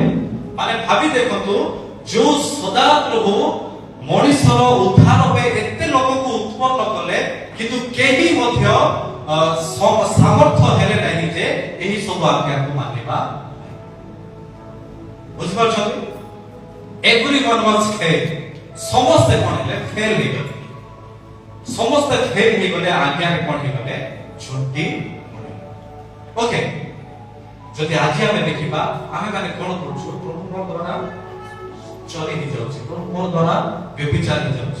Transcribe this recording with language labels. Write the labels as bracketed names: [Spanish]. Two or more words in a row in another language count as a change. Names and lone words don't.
[Odia] ମାନେ ଭାବି ଦେଖନ୍ତୁ, ଯୋଉ ସଦା ପ୍ରଭୁ ମଣିଷର ଉଦ୍ଧାର ପାଇଁ ଏତେ ଲୋକଙ୍କୁ ଉତ୍ପନ୍ନ କଲେ, କିନ୍ତୁ କେହି ମଧ୍ୟ ସାମର୍ଥ୍ୟ ହେଲେ ନାହିଁ ଯେ ଏହି ସବୁ ଆଜ୍ଞାକୁ ମାନିବା। ବୁଝିପାରୁଛନ୍ତି? [English] everyone was fail. [Odia] ସମସ୍ତେ କଣ ହେଲେ? ଫେଲ ହେଇଗଲେ। ସମସ୍ତେ ଫେଲ ହେଇଗଲେ, ଆଜ୍ଞାରେ କଣ ହେଇଗଲେ? ଝୁଣ୍ଟି ପଡ଼ିଲେ। ଓକେ, ଯଦି ଆଜି ଆମେ ଦେଖିବା, ଆମେ ମାନେ କଣ କରୁଛୁ? ପ୍ରଭୁଙ୍କ ଦ୍ୱାରା ଚୋରି ହେଇଯାଉଛି, ପ୍ରଭୁଙ୍କ ଦ୍ୱାରା ବ୍ୟଭିଚାର ହେଇଯାଉଛି।